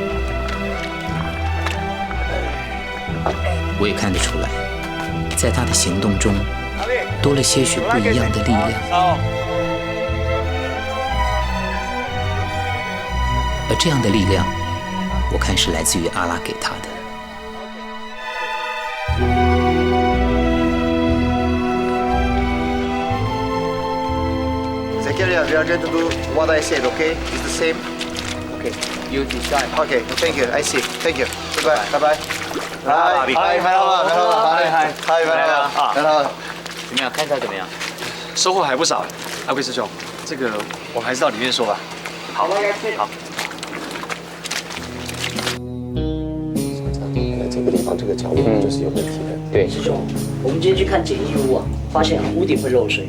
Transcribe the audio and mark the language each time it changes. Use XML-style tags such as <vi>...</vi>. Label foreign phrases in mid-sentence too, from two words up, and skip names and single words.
<zh>我也看得出来，在他的行动中多了些许不一样的力量，而这样的力量，我看是来自于阿拉给他的。</zh> <en>Zakaria, we are going to do what I said, okay? It's the same. Okay, you decide. Okay, thank you. I see. Thank you. Goodbye. Bye bye. Hi,</en> <tr>merhaba, merhaba. Hi, merhaba. Merhaba.</tr> <zh>怎么样？看起来怎么样？收获还不少，阿贵师兄，这个我们还是到里面说吧。好，好。这个地方这个角落就是有问题的。对，师兄，我们今天去看简易屋啊，发现屋顶会漏水。</zh>